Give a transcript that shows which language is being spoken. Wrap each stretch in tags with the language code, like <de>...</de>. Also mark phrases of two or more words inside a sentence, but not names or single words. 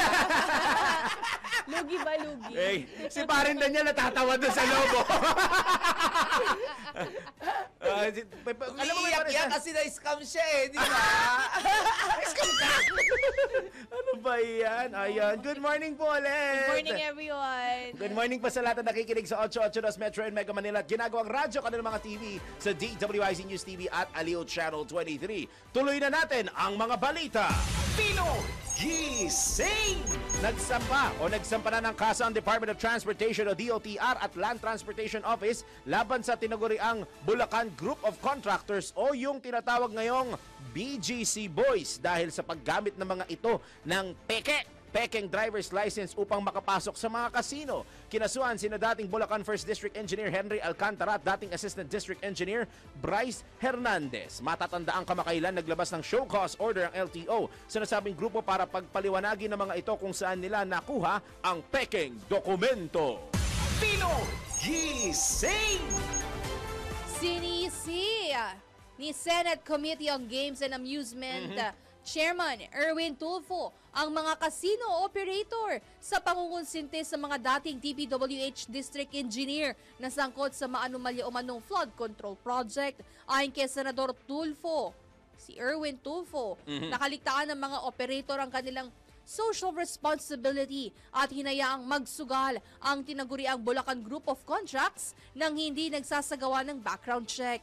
<tl>Lugi ba, lugi? Si parin Daniel natatawa doon sa lobo. Alam mo, yan kasi na-scam siya di ba? Scam ka! Ano ba yan? Ayan.</tl> <en>Good morning</en> <tl>po ulit.</tl> <en>Good morning, everyone. Good morning</en> <tl>pa sa lahat na nakikinig sa 882 Metro and Mega Manila at ginagawang radyo kanilang mga TV sa DWIZ News TV at Aliw Channel 23. Tuloy na natin ang mga balita. Pinoy Gising! Nagsampa na ng kaso ang Department of Transportation o DOTR at Land Transportation Office laban sa tinaguriang Bulacan Group of Contractors o yung tinatawag ngayong BGC Boys dahil sa paggamit ng mga ito ng pekeng</tl> <en>driver's license</en> <tl>upang makapasok sa mga kasino. Kinasuhan sina dating Bulacan 1st District Engineer Henry Alcantara at dating Assistant District Engineer Bryce Hernandez. Matatandaang kamakailan naglabas ng</tl> <en>show cause order</en> <tl>ang LTO sa nasabing grupo para pagpaliwanagin ng mga ito kung saan nila nakuha ang pekeng dokumento. Pinoy Gising! Sinisi ni Senate Committee on Games and Amusement Chairman Erwin Tulfo ang mga</tl> <en>casino operator</en> <tl>sa pangungonsinti sa mga dating DPWH</tl> <en>District Engineer</en> <tl>na sangkot sa maanumalya umanong</tl> <en>flood control project.</en> <tl>Ayon kay Senador Tulfo, si Erwin Tulfo, nakaligtaan ng mga operator ang kanilang</tl> <en>social responsibility</en> <tl>at hinayaang magsugal ang tinaguriang Bulacan Group of Contracts nang hindi nagsasagawa ng</tl> <en>background check.</en>